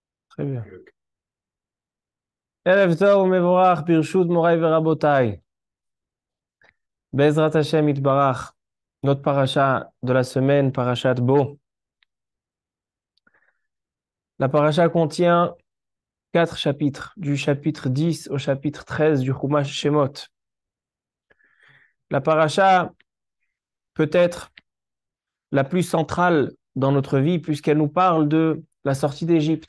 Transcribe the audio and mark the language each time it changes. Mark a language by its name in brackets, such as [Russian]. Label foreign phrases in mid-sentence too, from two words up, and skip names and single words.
[French] Très bien. [Hebrew] ערב טוב מבורך, ברשות מורי ורבותי. בעזרת השם יתברך. [French] Notre paracha de la semaine, parachat Bo. La paracha contient 4 chapitres, du chapitre 10 au chapitre 13 du Chumash Shemot. La paracha peut être la plus centrale dans notre vie puisqu'elle nous parle de la sortie d'Égypte.